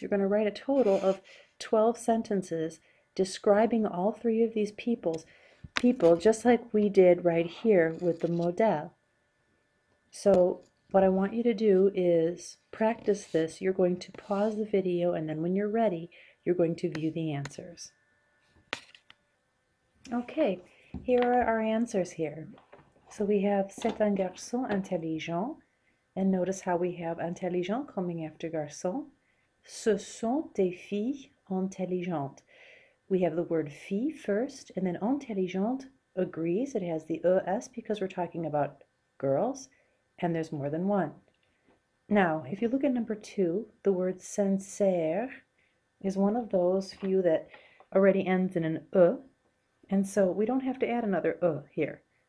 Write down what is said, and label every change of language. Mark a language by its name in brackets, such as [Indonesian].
[English] You're going to write a total of 12 sentences describing all 3 of these people, just like we did right here with the modèle. So what I want you to do is practice this. You're going to pause the video, and then when you're ready, you're going to view the answers. Okay, here are our answers here. So we have [French] c'est un garçon intelligent. [English] And notice how we have intelligent coming after garçon. [French] Ce sont des filles intelligentes. [English] We have the word fille first, and then intelligente agrees. It has the ES because we're talking about girls, and there's more than one. Now, if you look at number 2, the word sincère is one of those few that already ends in an E, and so we don't have to add another E here.